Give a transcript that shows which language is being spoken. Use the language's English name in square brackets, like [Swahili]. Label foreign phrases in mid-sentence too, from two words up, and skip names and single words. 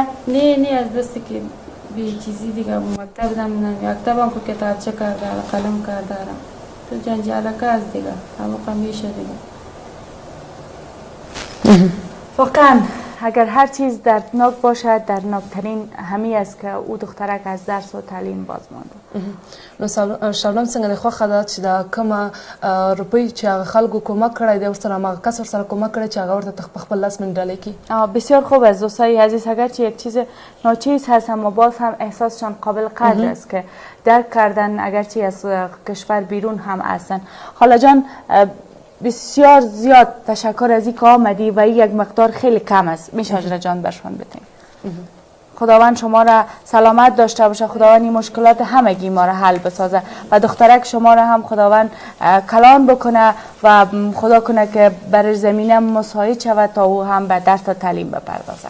[Persian] نه از دستی که بی چیزی دیگه مکتب دم نه، مکتب هم که کتابچه کار داره، قلم کار داره، تو جنجالک است دیگه، همه میشه دیگه. واقعا اگر هر چیز دردناک باشد، دردناکترین همی است که او دخترک از درس و تعلیم باز مانده. [Pashto] نو شبنم څنګه د خوښه ده چې دا کومه روپۍ چې هغه خلکو کمک کړی دی ورسره هماغه کس ورسره کمک کړی چې هغه ورته په خپل لاس منډلې کړي. [Persian] بسیار خوب است دوستای عزیز، اگرچه یک چیز ناچیز هست اما باز هم احساسشان قابل قدر است که درک کردن اگرچه از کشور بیرون هم هستن. خاله جان بسیار زیاد تشکر از اینکه آمدی و یک مقدار خیلی کم است، میشه اجر جان برشان بتیم. خداوند شما را سلامت داشته باشه، خداوند این مشکلات همگی ما را حل بسازه و دخترک شما را هم خداوند کلان بکنه و خدا کنه که بر زمینه مساعد شود تا او هم به درس و تعلیم بپردازه.